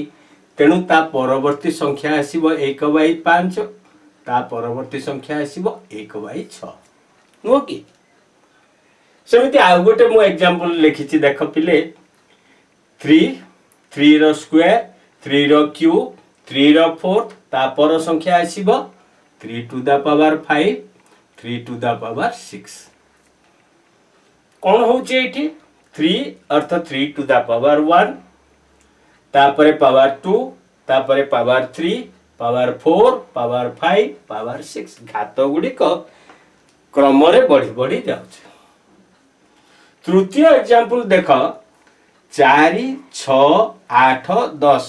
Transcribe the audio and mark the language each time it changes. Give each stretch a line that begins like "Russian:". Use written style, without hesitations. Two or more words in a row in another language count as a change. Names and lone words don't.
Odia: ତେଣୁ ତା ପରବର୍ତ୍ତୀ ସଂଖ୍ୟା ଆସିବ 1/5, ତା ପରବର୍ତ୍ତୀ ସଂଖ୍ୟା ଆସିବ 1/6, ନୁହଁ କି? ସେମିତି ଆଉ ଗୋଟେ ମୁଁ ଏକ୍ସାମ୍ପଲ ଲେଖିଛି, ଦେଖ ପିଲେ 3, 3 ର ସ୍କୋୟାର, 3 ର କ୍ୟୁବ, 3 ର ଫୋର୍ଥ, ତା ପର ସଂଖ୍ୟା ଆସିବ 3
English: to the power
Odia: 5, 3
English: to the power
Odia: 6। କ'ଣ ହଉଛି ଏଇଠି? 3 ଅର୍ଥ 3
English: to the power
Odia: 1, ତାପରେ ପାୱାର 2, ତାପରେ ପାୱାର 3, ପାୱାର 4, ପାୱାର 5, ପାୱାର 6। ଘାତ ଗୁଡ଼ିକ କ୍ରମରେ ବଢି ବଢି ଯାଉଛି। ତୃତୀୟ ଏକ୍ସାମ୍ପଲ ଦେଖ 4, 6, 8, 10।